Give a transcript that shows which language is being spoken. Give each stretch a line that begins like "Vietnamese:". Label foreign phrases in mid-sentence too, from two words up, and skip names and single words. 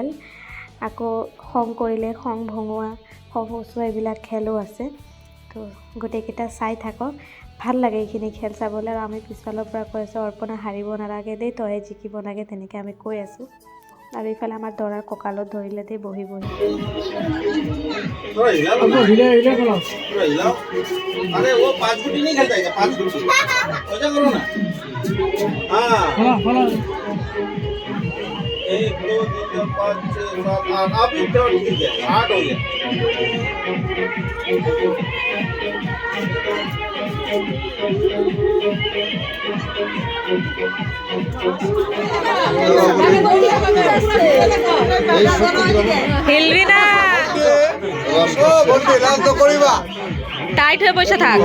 Assamese: আকৌ খং কৰিলে খং ভঙোৱা, খং উচোৱা, এইবিলাক খেলো আছে। তো গোটেইকেইটা চাই থাকক, ভাল লাগে এইখিনি খেল চাবলৈ। আৰু আমি পিছফালৰ পৰা কৈ আছোঁ, অৰ্পণা হাৰিব নালাগে দেই, তই জিকিব লাগে, তেনেকৈ আমি কৈ আছোঁ। আৰু এইফালে আমাৰ দৰাৰ কঁকালত ধৰিলে দেই, বহি বহি।
Hindi: अरे वो 5 गुटी नहीं खेलता है, 5 गुटी ऐसा करो ना। हाँ 1 2 3 4 5 6 7 8 अभी तो ठीक है, 8 हो गया।
Bangla: হিলবি না, টাইট হয়ে বসে থাক।